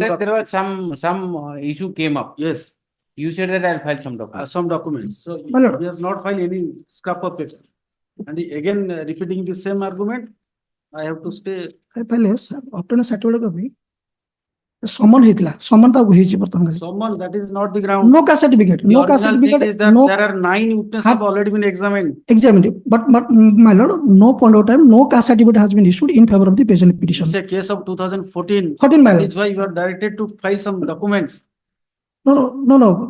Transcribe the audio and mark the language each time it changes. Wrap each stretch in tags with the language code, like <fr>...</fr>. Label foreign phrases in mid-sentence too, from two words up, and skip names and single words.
<en>Last time there was some issue came up. Yes. You said that I'll file some documents. some documents. So My lord. he has not filed any scrap of paper. And he again repeating the same argument, I have to stay. पहले obtain a certificate copy. Summon ହେଇଥିଲା summon</en> <or>ତାକୁ ହେଇଛି ବର୍ତ୍ତମାନ</or> <en>Someone that is not the ground. no caste certificate The no caste original thing certificate is that no there are 9 witnesses have already been examined. examined but my lord no point of time no caste certificate has been issued in favor of the patient petition. It's a case of 2014. 14 my lord. That's why you are directed to file some documents. No.</en>